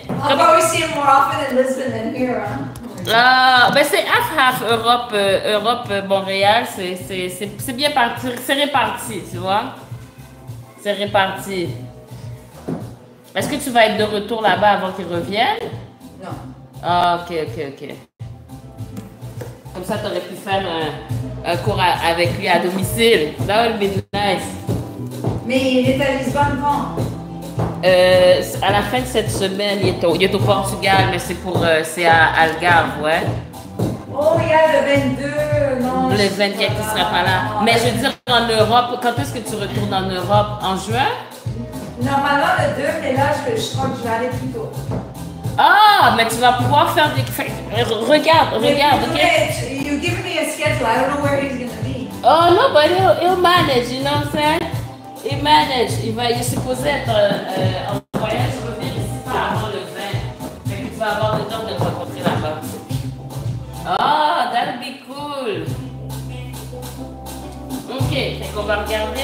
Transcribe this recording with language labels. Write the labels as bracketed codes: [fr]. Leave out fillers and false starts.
[en] I'll probably see him more often in Lisbon than here, huh? [fr] Ben c'est half-half Europe, Montréal, c'est bien parti, c'est réparti, tu vois. C'est réparti. Est-ce que tu vas être de retour là-bas avant qu'il revienne? Non. Ah, ok. Comme ça, tu aurais pu faire un cours avec lui à domicile. [en] That would be nice. [fr] Mais il est à Lisbonne quand? À la fin de cette semaine, il est au Portugal, mais c'est à Algarve, ouais. Oh, il y a le 22, non. Le 24 qui ne sera pas là. Mais je veux dire, en Europe, quand est-ce que tu retournes en Europe? En juin? Normalement, le 2, mais là, je crois que je vais aller plus tôt. Ah, mais tu vas pouvoir faire des... Regarde, ok? [en] You give me a schedule. I don't know where he's going to be. Oh non, but he'll manage, you know what I'm saying? He'll manage. [fr] Il est supposé être en voyage, revenir ici pas avant le 20. Fait que tu vas avoir le temps de le rencontrer là-bas. [en] Oh, that'll be cool. [fr] Ok, fait qu'on va regarder.